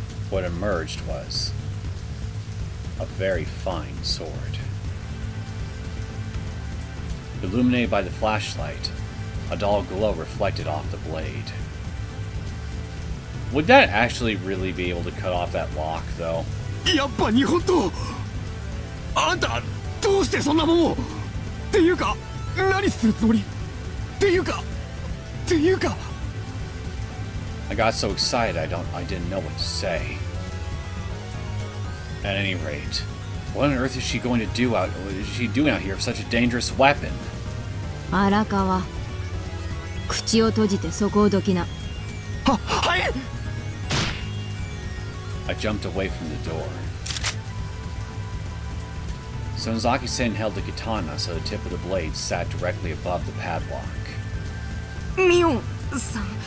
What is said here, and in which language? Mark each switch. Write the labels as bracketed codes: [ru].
[en] What emerged was a very fine sword. Illuminated by the flashlight, a dull glow reflected off the blade. Would that actually really be able to cut off that lock, though? [ja] やっぱ日本刀。あんたどうしてそんなもんを？っていうか何するつもり？っていうか [en] I got so excited I didn't know what to say. At any rate, what on earth is she doing out here with such a dangerous weapon? [ja] 荒川、口を閉じてそこをどきな。はい。 [en] I jumped away from the door. Sonozaki-san held the katana so the tip of the blade sat directly above the padlock. [ja] ミオンさん。